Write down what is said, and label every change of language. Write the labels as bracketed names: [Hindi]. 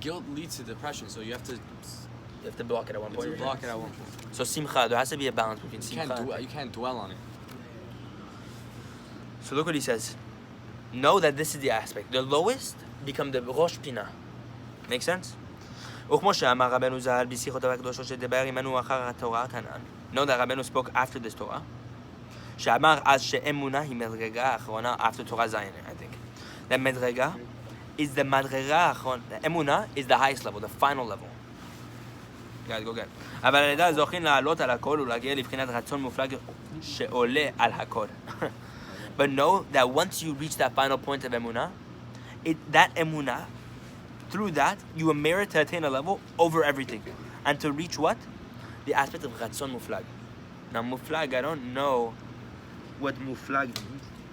[English] Guilt leads to depression, so you have to You have to block it at one point. block it at one point. So simcha, there has to be a balance between You simcha and... you can't dwell on it. So look what he says. Know that this is the aspect. The lowest become the Rosh Pina. Make sense? [Hebrew] וכמו שאמר רבנו ז"ל בשיחותיו הקדושות שדיבר עמנו אחר התורה כנ"ל. [English] Know that Rabeinu spoke after this Torah. [Hebrew] שאמר אז שאמונה היא מדרגה האחרונה [English] after Torah Zion, I think. That מדרגה is the [Hebrew] מדרגה האחרונה. [English] אמונה is the highest level, the final level. Guys, go get. [Hebrew] אבל על ידי זוכים לעלות על הכל ולהגיע לבחינת רצון מופלג שעולה על הכל. [English] But know that once you reach that final point of emunah, that emunah, through that, you will merit to attain a level over everything. And to reach what? The aspect of ratzon muflag. Now muflag, I don't know what muflag means.